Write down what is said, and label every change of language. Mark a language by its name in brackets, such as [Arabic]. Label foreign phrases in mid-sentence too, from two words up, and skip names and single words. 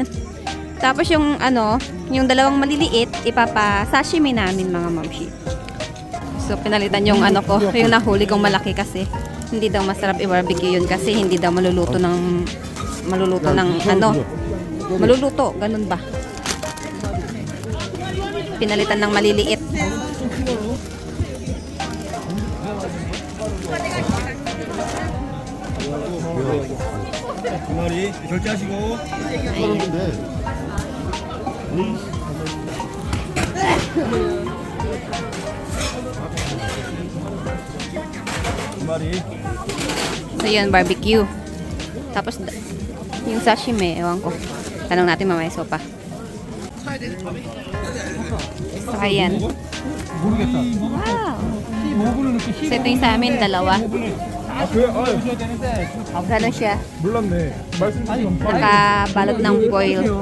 [Filipino] Tapos yung dalawang maliliit, ipapa-sashimi namin mga mamsi. So, pinalitan yung yung nahuli kong malaki kasi hindi daw masarap i-barbecue yun kasi hindi daw maluluto, ganun ba? Pinalitan ng maliliit. [Korean] 두 마리 결제하시고. 두 마리. [Filipino] So yun, barbecue. Tapos yung sashimi, ewan ko. Tanong natin mamaya sopa. So ayan. Wow! So ito yung sa amin, dalawa. Gano'n siya. Nakabalot ng foil.